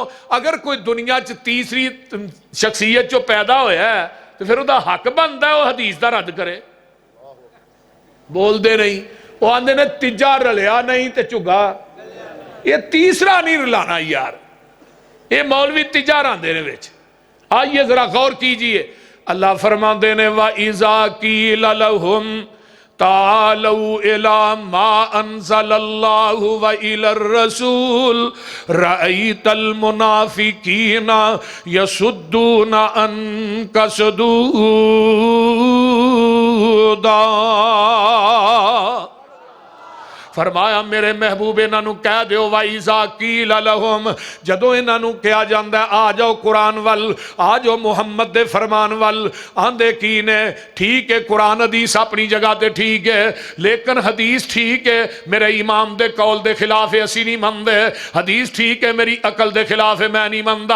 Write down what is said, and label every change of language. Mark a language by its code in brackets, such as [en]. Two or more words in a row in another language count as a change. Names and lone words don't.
[pa] اگر کوئی دنیا چ تیسری شخصیت چوں پیدا ہویا ہے تو پھر دا حق بندا ہے وہ حدیث دا رد کرے. بول دے نہیں. وہ آندے نے تیجا رلیا نہیں تے چگا. یہ تیسرا نہیں رلانا یار. یہ مولوی تیجا راندے نے وچ. [ur] آئیے ذرا غور کیجئے. [pa] اللہ فرماندے نے [ar] وَإِذَا قِيلَ لَهُمْ تَعَالَوْا إِلَى مَا أَنزَلَ اللَّهُ وَإِلَى الرَّسُولِ رَأَيْتَ الْمُنَافِقِينَ يَصُدُّونَ عَنكَ صُدُودًا. [pa] فرمایا میرے محبوب انہاں نو کہہ دیو [ar] وَإِذَا قِيلَ لَهُمْ [pa] جدوں انہاں نو کہا جاندا ہے آ جاؤ قرآن وال، آ جاؤ محمد دے فرمان وال. آندے کی نے ٹھیک ہے قرآن حدیث اپنی جگہ تے ٹھیک ہے لیکن حدیث ٹھیک ہے میرے امام دے قول دے خلاف ہے اسی نہیں مندے. حدیث ٹھیک ہے میری عقل دے خلاف ہے میں نہیں مندا.